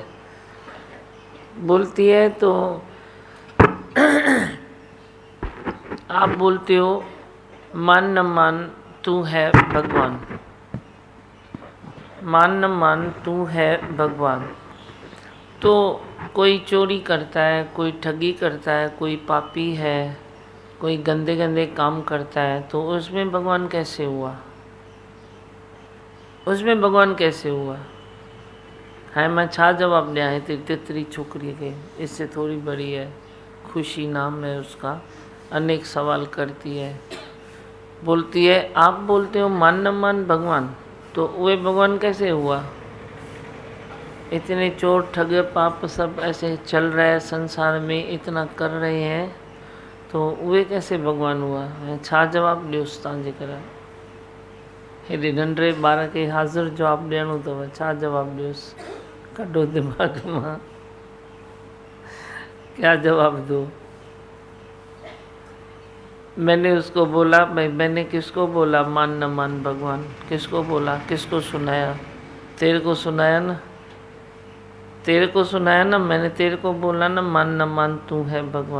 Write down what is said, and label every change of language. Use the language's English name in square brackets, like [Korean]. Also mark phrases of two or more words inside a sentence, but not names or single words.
[Hindi] बोलती है तो आप बोलते हो मान न मान तू है भगवान, मान न मान तू है भगवान। तो कोई चोरी करता है, कोई ठगी करता है, कोई पापी है, कोई गंदे गंदे काम करता है, तो उसमें भगवान कैसे हुआ? उसमें भगवान कैसे हुआ? [Sindhi] हाणे मां छा जवाब ॾियां? हिते तितरी छोकिरीअ खे, [Hindi] इससे थोड़ी बड़ी है, खुशी नाम है उसका, अनेक सवाल करती है, बोलती है आप बोलते हो मान न मान भगवान, तो वे भगवान कैसे हुआ? इतने चोर ठग पाप सब ऐसे चल रहा है संसार में, इतना कर रहे हैं, तो वे कैसे भगवान हुआ? [Sindhi] छा जवाब ॾियोसि तव्हांजे करे? हेॾे नंढड़े ॿार खे हाज़िर जवाबु ॾियणो अथव, छा जवाबु ॾियोसि? कढो दिमाग़ मां, [Hindi] क्या जवाब दो? मैंने उसको बोला, भाई मैंने किसको बोला मान न मान भगवान? किसको बोला? किसको सुनाया? तेरे को सुनाया ना, तेरे को सुनाया ना, मैंने तेरे को बोला ना मान न मान तू है भगवान।